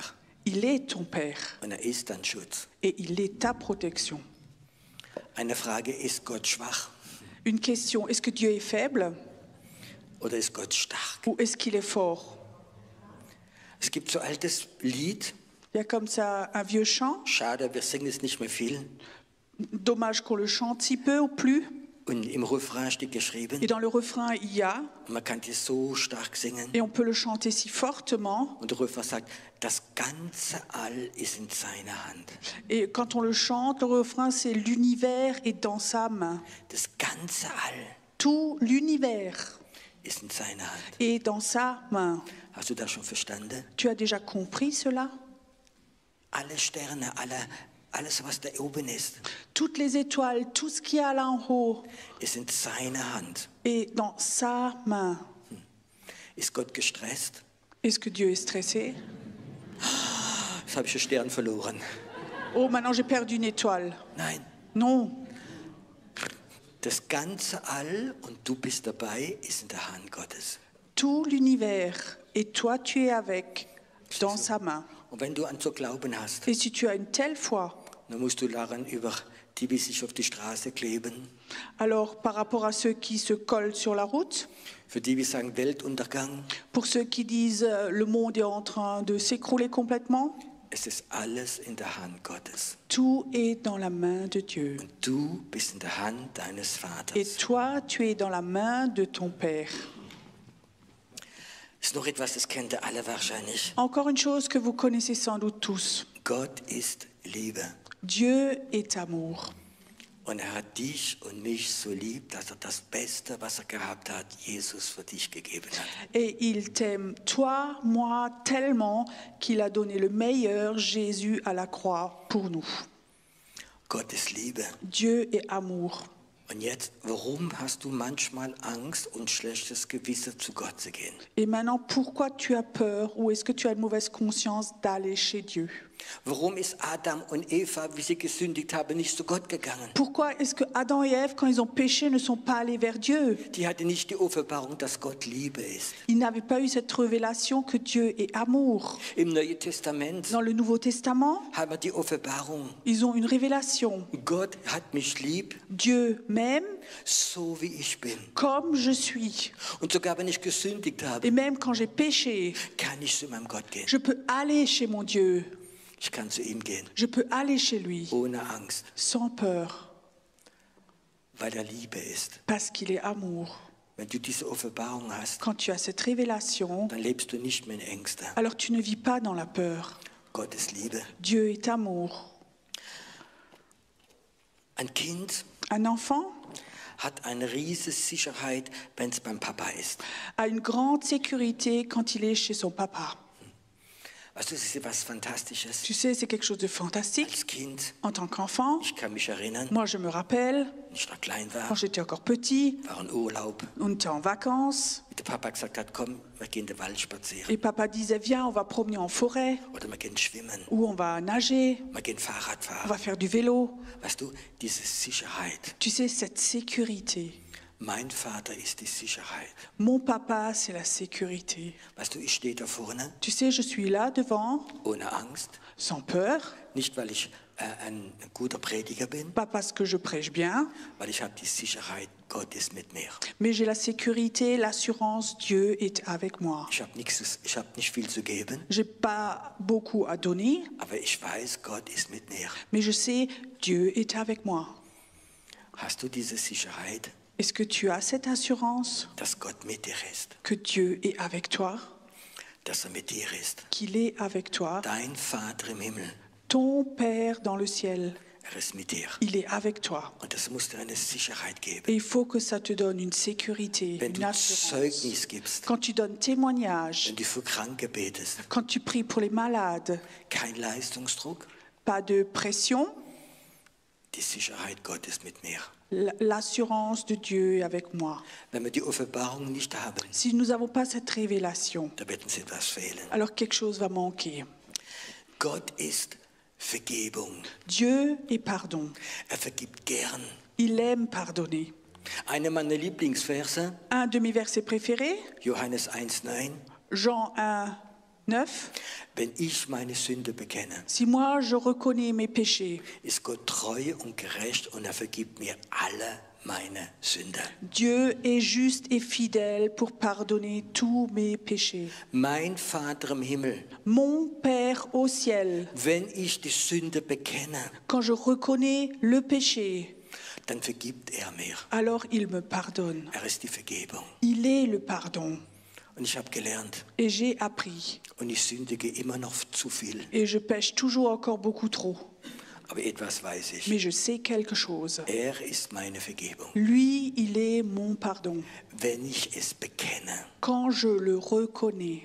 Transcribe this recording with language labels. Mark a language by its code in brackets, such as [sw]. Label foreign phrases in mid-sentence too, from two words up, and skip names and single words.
[fr] Il est ton Père [de] und er ist dein Schutz. [fr] et il est ta protection. [de] Eine Frage, ist Gott schwach [fr] Une question, est-ce que Dieu est faible [de] oder ist Gott stark? [fr] ou est-ce qu'il est fort? [de] Es gibt so ein altes Lied. [fr] Il y a comme ça un vieux chant. [de] Schade, wir singen es nicht mehr viel. [fr] Dommage qu'on le chante si peu ou plus. [de] Und im Refrain steht geschrieben, [fr] Et dans le refrain, il y a, [de] man kann es so stark singen. [fr] et on peut le chanter si fortement. [de] Und der Refrain sagt, das ganze All ist in seiner Hand. [fr] Et quand on le chante, le refrain, c'est l'univers est dans sa main. [de] Das ganze All [fr] Tout l'univers [de] ist in seiner Hand. [fr] est dans sa main. [de] Hast du das schon verstanden? [fr] Tu as déjà compris cela? [de] Alle Sterne, alles, was da oben ist, [fr] Toutes les étoiles, tout ce qu'il y a là en haut [de] ist in seiner Hand. [fr] est dans sa main. [de] Ist Gott gestresst? [fr] Est-ce que Dieu est stressé? [de] Jetzt habe ich einen Stern verloren. [fr] Oh, maintenant j'ai perdu une étoile. [de] Nein, [fr] Non. [de] das ganze All und du bist dabei, ist in der Hand Gottes. [fr] Tout l'univers et toi tu es avec dans sa main. [de] Und wenn du an zu glauben hast, [fr] Et si tu as une telle foi, [de] dann musst du lernen, über die sich auf die Straße kleben, [fr] Alors, par rapport à ceux qui se collent sur la route, [de] für die wir sagen Weltuntergang, [fr] pour ceux qui disent le monde est en train de s'écrouler complètement, [de] es ist alles in der Hand Gottes. [fr] tout est dans la main de Dieu. [de] Und du bist in der Hand deines [fr] Et [de] Vaters. [fr] toi, tu es dans la main de ton Père. [de] Ist noch etwas, das kennt ihr alle wahrscheinlich. [fr] Encore une chose que vous connaissez sans doute tous. [de] Gott ist Liebe. [fr] Dieu est amour. [de] Und er hat dich und mich so lieb, dass er das Beste, was er gehabt hat, Jesus für dich gegeben hat. [fr] Et il t'aime, toi, moi, tellement qu'il a donné le meilleur, Jésus, à la croix pour nous. [de] Gott ist Liebe. [fr] Dieu est amour. [de] Und jetzt, warum hast du manchmal Angst und schlechtes Gewissen, zu Gott zu gehen? [fr] Et maintenant, pourquoi tu as peur ou est-ce que tu as une mauvaise conscience d'aller chez Dieu? [de] Warum ist Adam und Eva, wie sie gesündigt haben, nicht zu Gott gegangen? [fr] Pourquoi est-ce que Adam et Ève, quand ils ont péché, ne sont pas allés vers Dieu? [de] Die hatten nicht die Offenbarung, dass Gott Liebe ist. [fr] Ils n'avaient pas eu cette révélation que Dieu est amour. [de] Im Neuen Testament [fr] Dans le Nouveau Testament, [de] haben wir die Offenbarung. [fr] ils ont une révélation. [de] Gott hat mich lieb, [fr] Dieu m'aime [de] so wie ich bin. [fr] comme je suis. [de] Und sogar wenn ich gesündigt habe, [fr] Et même quand j'ai péché, [de] kann ich zu meinem Gott gehen. [fr] je peux aller chez mon Dieu. [de] Ich kann zu ihm gehen, [fr] Je peux aller chez lui [de] ohne Angst, [fr] sans peur [de] weil er Liebe ist. [fr] parce qu'il est amour. [de] Wenn du diese Offenbarung hast, [fr] Quand tu as cette révélation, [de] dann lebst du nicht mehr in Ängsten. [fr] alors tu ne vis pas dans la peur. [de] Gott ist Liebe. [fr] Dieu est amour. [de] Ein Kind [fr] Un enfant [de] hat eine riesige Sicherheit, wenn es beim Papa ist. [fr] a une grande sécurité quand il est chez son papa. [de] Also das ist was Fantastisches. [fr] Tu sais, c'est quelque chose de fantastique. [de] Als Kind, [fr] En tant qu'enfant, [de] ich kann mich erinnern, [fr] moi je me rappelle, [de] als ich noch klein war, [fr] quand j'étais encore petit, [de] war ein Urlaub, [fr] on était en vacances, [de] wie der Papa gesagt hat, komm, wir gehen den Wald spazieren. [fr] et papa disait, viens, on va promener en forêt, [de] Oder wir gehen schwimmen, [fr] ou on va nager, [de] wir gehen Fahrrad [fr] on [de] fahren. [fr] va faire du vélo. [de] Weißt du, diese Sicherheit. [fr] Tu sais, cette sécurité. [de] Mein Vater ist die Sicherheit. [fr] Mon papa, c'est la sécurité. [de] Weißt du, ich stehe da vorne, [fr] Tu sais, je suis là devant, [de] ohne Angst. [fr] sans peur, [de] Nicht, weil ich ein guter Prediger bin, [fr] pas parce que je prêche bien, [de] weil ich habe die Sicherheit, Gott ist mit mir. [fr] mais j'ai la sécurité, l'assurance, Dieu est avec moi. [de] Ich habe nicht viel zu geben, [fr] J'ai pas beaucoup à donner, [de] aber ich weiß, Gott ist mit mir. [fr] mais je sais, Dieu est avec moi. [de] Hast du diese Sicherheit, [fr] Est-ce que tu as cette assurance [de] dass Gott mit dir ist, [fr] que Dieu est avec toi, [de] dass er mit dir ist? [fr] qu'il est avec toi? [de] Dein Vater im Himmel, [fr] Ton Père dans le ciel, [de] er ist mit dir. [fr] il est avec toi. [de] Und das muss dir eine Sicherheit geben. [fr] Et il faut que ça te donne une sécurité, [de] Wenn [fr] une [de] du [fr] assurance. [de] Zeugnis gibst, [fr] Quand tu donnes témoignage, [de] wenn du für Kranke betest, [fr] quand tu pries pour les malades, [de] kein Leistungsdruck, [fr] pas de pression, [de] die Sicherheit Gottes mit mir. [fr] l'assurance de Dieu est avec moi. [de] Wenn wir die Offenbarung nicht haben, [fr] Si nous n'avons pas cette révélation, [de] da wird uns etwas fehlen. [fr] alors quelque chose va manquer. [de] Gott ist Vergebung. [fr] Dieu est pardon. [de] Er vergibt gern. [fr] Il aime pardonner. [de] Einer meiner Lieblingsverse, [fr] Un de mes versets préférés, [de] Johannes 1,9. [fr] Jean 1, 9. [de] Wenn ich meine Sünde bekenne, [fr] Si moi je reconnais mes péchés, [de] ist Gott treu und gerecht und er vergibt mir alle meine Sünde. [fr] Dieu est juste et fidèle pour pardonner tous mes péchés. [de] Mein Vater im Himmel, [fr] Mon Père au ciel, [de] wenn ich die Sünde bekenne, [fr] quand je reconnais le péché, [de] dann vergibt er mir. [fr] alors il me pardonne. [de] Er ist die Vergebung. [fr] Il est le pardon. [de] Und ich habe gelernt, [fr] Et j'ai appris. [de] und ich sündige immer noch zu viel. [fr] Et je pêche toujours encore beaucoup trop. [de] Aber etwas weiß ich. [fr] Mais je sais quelque chose. [de] Er ist meine Vergebung. [fr] Lui, il est mon pardon. [de] Wenn ich es bekenne, [fr] Quand je le reconnais,